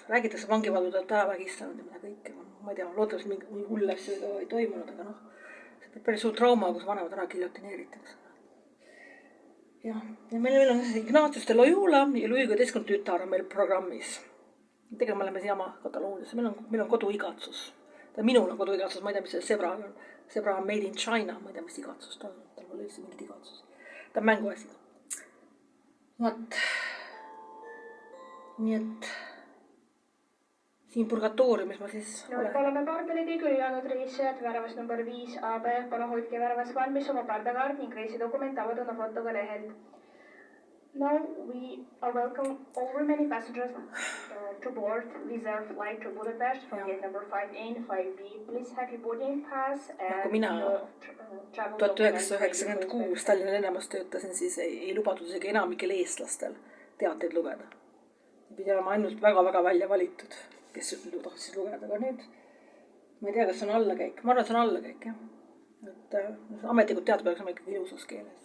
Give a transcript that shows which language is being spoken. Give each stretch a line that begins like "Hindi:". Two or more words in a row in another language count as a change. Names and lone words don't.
Estonian: Räägitakse vangivaldudelt ära vägistanud ja mida kõike. Ma ei tea, loodavasti mingi hull asju ei toimunud, aga see päris suur trauma, kus vanemad ära giljotineeritakse. Ja meil on Ignatius de Loyola ja Louis XVI tütar on meil programmis. Tegelikult me oleme siin jama Kataloonias. Meil on koduigatsus. Minul on koduigatsus, ma ei tea, mis see Sebra on. Sebra on
English: made in China,
Estonian: ma ei tea, mis igatsust on. Tal pole üldse mingit igatsus. Ta on mänguasi. Nii et siin purgatooriumis ma siis olen. Oleme pardalegi küll jäänud reisijad väravas number 5 AB. Palun hoidke väravas valmis oma pardakaart ning reisidokument avalduna fotoga lehelt.
English: Now we are welcome all remaining passengers to board Wizz Air flight to Budapest from gate number 5A and 5B. Please have your boarding pass and
Estonian: mina 1996 Tallinna lennujamas töötasin, siis ei lubatud isegi enamikel eestlastel teateid lugeda. Pidi olema ainult väga-väga välja valitud, kes tahtis lugeda, aga nüüd ma ei tea, kas see on allakäik. Ma arvan, et see on allakäik, jah. Et ametlikud teated peaks olema ikkagi ilusas keeles.